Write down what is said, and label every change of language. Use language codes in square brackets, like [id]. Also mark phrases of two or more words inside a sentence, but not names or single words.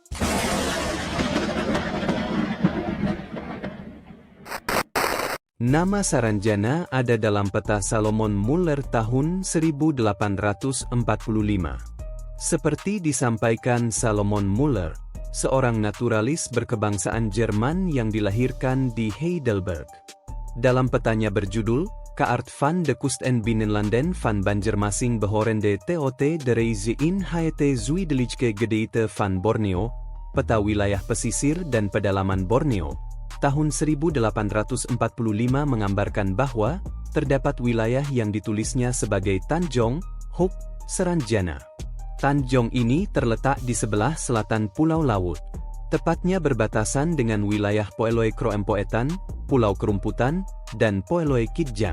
[id] Nama Saranjana ada dalam peta Salomon Muller tahun 1845. Seperti disampaikan Salomon Muller, seorang naturalis berkebangsaan Jerman yang dilahirkan di Heidelberg. Dalam petanya berjudul, Kaart van de Kust en Binnenlanden van Banjarmasin behorende tot de Reize in het Zuidelijke Gedeelte van Borneo, peta wilayah pesisir dan pedalaman Borneo, tahun 1845 menggambarkan bahwa terdapat wilayah yang ditulisnya sebagai Tanjong, Huk, Saranjana. Tanjong ini terletak di sebelah selatan Pulau Laut, tepatnya berbatasan dengan wilayah Poeloe Kroempoetan, Pulau Kerumputan, dan Poeloe Kitjang.